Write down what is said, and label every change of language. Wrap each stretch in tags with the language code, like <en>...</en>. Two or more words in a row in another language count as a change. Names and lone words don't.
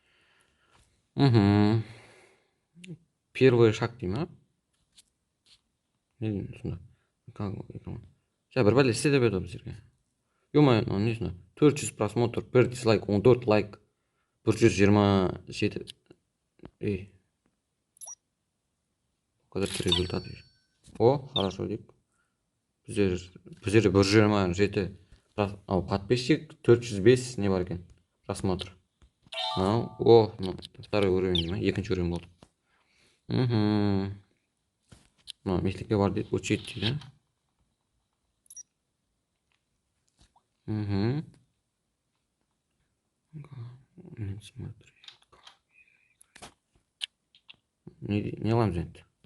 <ru>Первый шаг</ru> <kk>дей ма? Не деймін сонда? Сейчас бір бәле істе деп еді біздерге. Ё-моё, не сонда? 400 просмотр, 1 дизлайк, 14 лайк, 127.</kk> <ru>Показать результаты.</ru> <kk>О, хорошо дейік. Біздерде 127 подписчик, 405 не бар екен.</kk> <ru>Просмотр.</ru> <kk>О,</kk> <ru>второй уровень</ru> <kk>ма? Екінші уровень болды. Мектепке бар дейді, учить дейді. Не аламыз енді.</kk>